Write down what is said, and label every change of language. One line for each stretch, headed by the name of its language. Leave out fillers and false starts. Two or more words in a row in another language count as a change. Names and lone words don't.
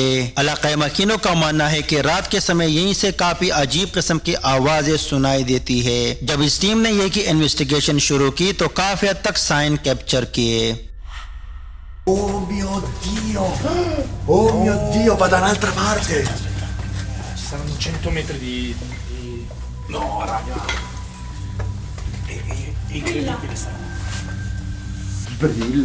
Hindi: इलाका मकीनों का मानना है कि रात के समय यहीं से काफी अजीब किस्म की आवाजें सुनाई देती है। जब इस टीम ने ये की इन्वेस्टिगेशन शुरू की तो काफी हद तक साइन कैप्चर किए।
Italian: Oh mio Dio! Oh mio Dio, va da un'altra parte! Saranno 100 metri di... No, raga! È incredibile, Brilla?